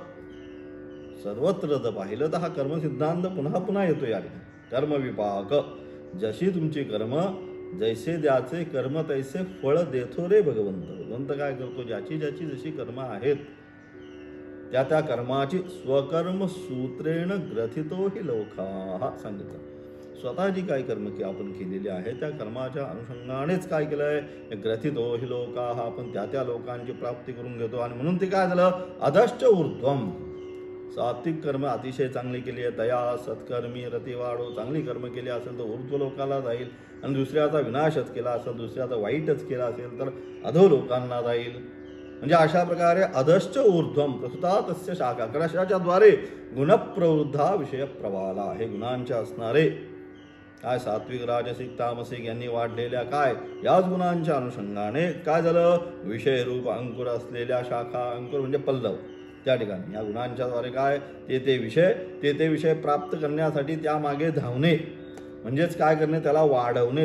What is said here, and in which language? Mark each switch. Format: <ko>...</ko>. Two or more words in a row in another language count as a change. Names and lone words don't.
<mr>सर्वत्र जर पाहिलं तर हा कर्मसिद्धांत पुन्हा पुन्हा येतो या ठिकाणी. कर्मविपाक, जशी तुमची कर्म, जैसे द्याचे कर्म तैसे फळ देतो रे भगवंत. भगवंत काय करतो, ज्याची ज्याची जशी कर्म आहेत त्या त्या कर्माची</mr> <sa>स्वकर्म सूत्रेण ग्रथितो हि लोका</sa> <mr>सांगितलं. स्वतः जी काही कर्म की आपण केलेली आहे त्या कर्माच्या अनुषंगानेच काय केलं आहे,</mr> <sa>ग्रथितो हि लोका,</sa> <mr>आपण त्या त्या लोकांची प्राप्ती करून घेतो. आणि म्हणून ते काय झालं,</mr> <sa>अधश्च ऊर्ध्वम.</sa> <mr>सात्विक कर्म अतिशय चांगली केली आहे, तया सत्कर्मी रती वाढो. चांगली कर्म केली असेल तर ऊर्ध्व लोकाला जाईल, आणि दुसऱ्याचा विनाशच केला असेल, दुसऱ्याचा वाईटच केला असेल तर अधो लोकांना जाईल. म्हणजे अशा प्रकारे</mr> <sa>अधश्च ऊर्ध्वम प्रसुता तस्य शाखा.</sa> <mr>कशाच्या द्वारे,</mr> <sa>गुणप्रवृद्धा विषय प्रवाला.</sa> <mr>हे गुणांच्या असणारे काय, सात्विक राजसिक तामसिक यांनी वाढलेल्या काय, याच गुणांच्या अनुषंगाने काय झालं, विषयरूप अंकुर असलेल्या शाखा. अंकुर म्हणजे पल्लव. त्या ठिकाणी या गुणांच्या द्वारे काय, ते विषय प्राप्त करण्यासाठी त्यामागे धावणे, म्हणजेच काय करणे, त्याला वाढवणे.</mr>